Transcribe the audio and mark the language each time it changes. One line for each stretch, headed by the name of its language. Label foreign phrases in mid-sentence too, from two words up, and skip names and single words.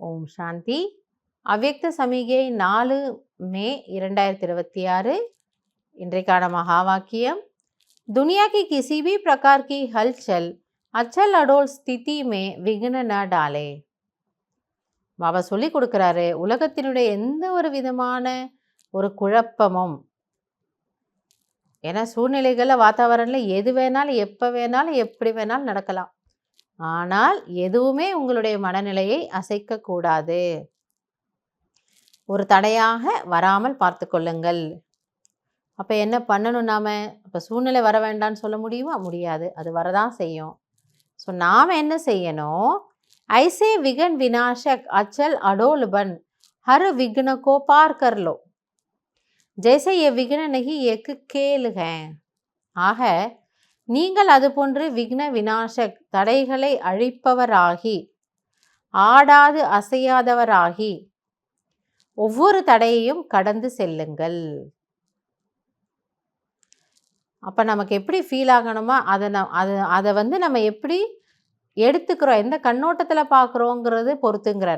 Hindi: शांति। अव्यक्त समिगை
Tamil: 4 மே 2026 இன்றைக்கான மகா வாக்கியம்
Hindi: दुनिया की किसी भी प्रकार की हलचल अचल अडोल स्थिति में विघ्न न डाले।
Tamil: பாபா சொல்லி கொடுக்குறாரு, உலகத்தினுடைய எந்த ஒரு விதமான ஒரு குழப்பமும், ஏன்னா சூழ்நிலைகளில் வாத்தாவரணில் எது வேணாலும் எப்போ வேணாலும் எப்படி வேணாலும் நடக்கலாம், ஆனால் எதுவுமே உங்களுடைய மனநிலையை அசைக்கக்கூடாது, ஒரு தடையாக வராமல் பார்த்து கொள்ளுங்கள். அப்போ என்ன பண்ணணும் நாம்? இப்போ சூழ்நிலை வர வேண்டான்னு சொல்ல முடியுமா? முடியாது, அது வரதான் செய்யும். ஸோ நாம் என்ன செய்யணும்?
Hindi: ऐसे विघ्न विनाशक अचल अडोल बन हर विघ्न को पार कर लो, जैसे ये विघ्न नहीं एक खेल है।
Tamil: ஆக நீங்கள் அது போன்று விக்ன விநாசக் தடைகளை அழிப்பவராகி, ஆடாது அசையாதவராகி ஒவ்வொரு தடையையும் கடந்து செல்லுங்கள். அப்போ நமக்கு எப்படி ஃபீல் ஆகணுமா, அதை நம்ம எப்படி எடுத்துக்கிறோம், எந்த கண்ணோட்டத்தில் பார்க்குறோங்கிறது பொறுத்துங்கிறார்.